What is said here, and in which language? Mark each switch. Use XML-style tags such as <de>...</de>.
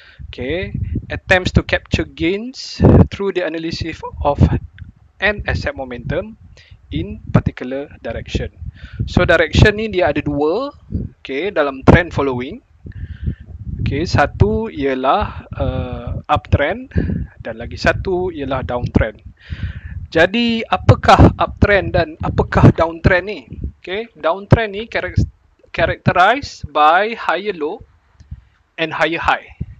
<en>Okay, attempts to capture gains through the analysis of an asset momentum in particular direction.</en> <ms>So direction ni dia ada dua. Okay, dalam trend following. Okay, satu ialah uptrend dan lagi satu ialah downtrend. Jadi apakah uptrend dan apakah downtrend ni?</ms> <en>Okay, downtrend ni characterized by higher low and higher high.</en>